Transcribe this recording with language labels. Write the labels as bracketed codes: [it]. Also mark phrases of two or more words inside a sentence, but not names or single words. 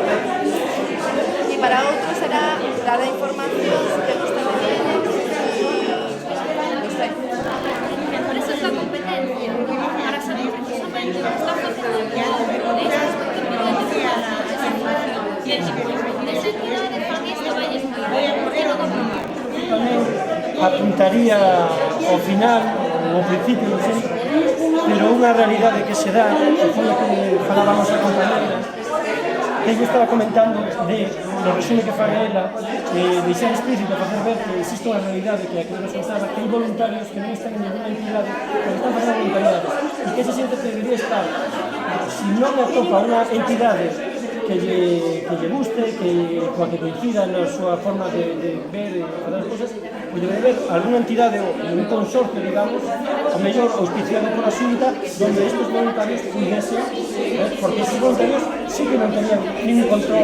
[es] Y para otros será dar la información que no está leyendo y no sé. Por eso es la competencia, para saber precisamente lo que está funcionando de estas esa entidad de familia Valles [gl] tamén apuntaría ao final, ao principio, pero unha realidade que se dá, que foi o que falábamos a compañera, que ella estaba comentando no resume que faga ela, deixar explícito, facer ver que existe unha realidade que aquí nos contaba, que hai voluntarios que non están en ninguna entidade, pero están facendo voluntariado, e que ese xente que debería estar, se non atopa unha entidade que lle guste, coa que coincida na súa forma de ver e fazer as cosas, pois debe haber algunha entidade ou un consorcio, digamos, o mellor auspiciado por a Xunta, donde estes voluntarios pudiesen, porque estes voluntarios sí que non tenían ningún control.